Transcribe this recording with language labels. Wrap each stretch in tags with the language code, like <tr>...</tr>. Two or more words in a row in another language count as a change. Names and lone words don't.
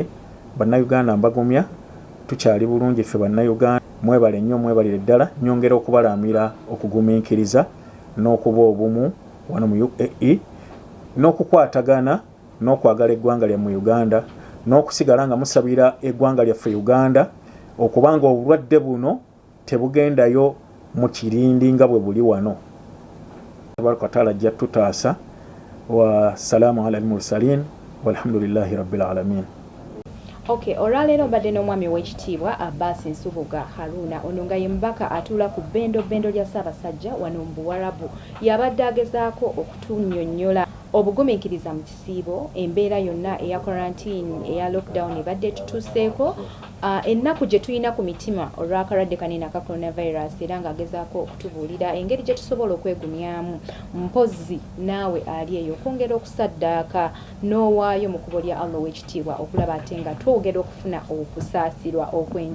<lg>Bannayuganda mbagumya tukyali bulungi ffe bannayuganda mwebale nnyo mwebalire ddala nyongera okubalaamira okugumiikiriza n'okuba obumu wano mu UAE n'okukwatagana n'okwagala eggwanga lyammwe Uganda n'okusigala nga musabira eggwanga lyaffe Uganda okubanga obulwadde buno tebugendayo mu kirindi nga bwe buli wano.</lg> <ar>تبارك وتعالى</ar> <lg>ajja tutaasa</lg> <ar>وسلام على المرسلين والحمد لله رب العالمين.</ar> <lg>Okay, olwaleero mbadde n'omwami w'ekitiibwa Abbas Nsubuga Haruna ono nga ye mubaka atuula ku bendo lya Ssabasajja wano mu Buwarabu yabadde agezaako okutunnyonnyola obugumiikiriza mu kisiibo embeera yonna eya quarantine eya lockdown ebadde tutuuseeko ennaku gye tulina ku mitima olw'akalwadde kanene aka coronavirus era ng'agezaako okutubuulira engeri gye tusobola okwegumyamu mpozi naawe ali eyo okwongera okusaddaaka n'owaayo mu kubo lya Allah w'ekitiibwa okulaba ate nga twogera okufuna okusaasirwa okw'enjawulo.</lg>